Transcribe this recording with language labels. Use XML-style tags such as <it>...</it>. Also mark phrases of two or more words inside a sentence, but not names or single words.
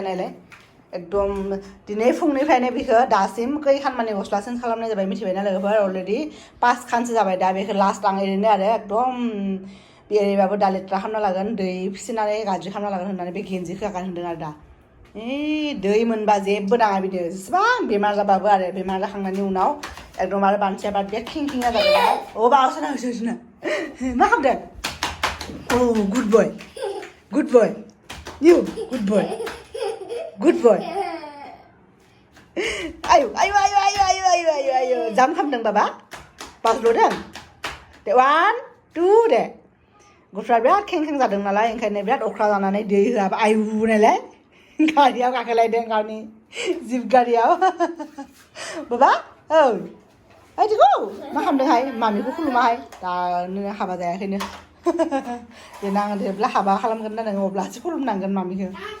<brx>नायलाय एकदम दिनै फुंनिफ्रायनो बिखौ दासिम खैखान माने गस्ला चेन्ज खालामनाय जाबाय मिथिबायना लोगोफोर अलरेडि 5 खानसो जाबाय दा बेखौ लास्ट आं ओरैनो आरो एकदम बेरायबाबो दा लेथ्रा खालामना लागोन दै फिसिनानै गाज्रि खालामना लागोन होननानै बे गेन्जिखौ गान होनदों आरो दा दै मोनबा जेबो नाङा बिदि जेसेबां बेमार जाबाबो आरो बेमार जाखांनायनि उनाव एकदम आरो बानसिया बादिया खिंखिंना जाबाय अ बावसोना होसोना मा खालामदों</brx> <en>good boy you good boy</en> <brx>ayo jump खालामदों बाबा बाज्ल'दों दे 1 2 दे गथ'आ बिराद खें जादों नालाय ओंखायनो बिराद अख्रा जानानै दै होआबा आयु नालाय गारियाव गाखोलायदों गावनि जिप गारियाव बाबा औ आइदिखौ मा खालामदोंहाय मामिखौ खुलुमाहाय दा नों हाबा जायाखैनो देनां जेब्ला हाबा खालामगोन ना नोङो अब्लासो खुलुमनांगोन मामिखौ</brx>